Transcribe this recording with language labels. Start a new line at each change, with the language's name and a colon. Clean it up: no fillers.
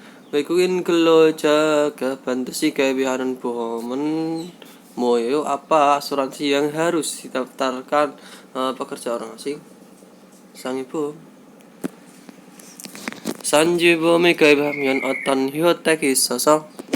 Korean: 외국인 근로자가 반드시 가입하는 보험은 뭐예요?
Indonesian: Apa asuransi yang harus didaftarkan pekerja orang asing?
Korean: 상해보험. 산지보험에 가입하면 어떤 혜택이 있어서?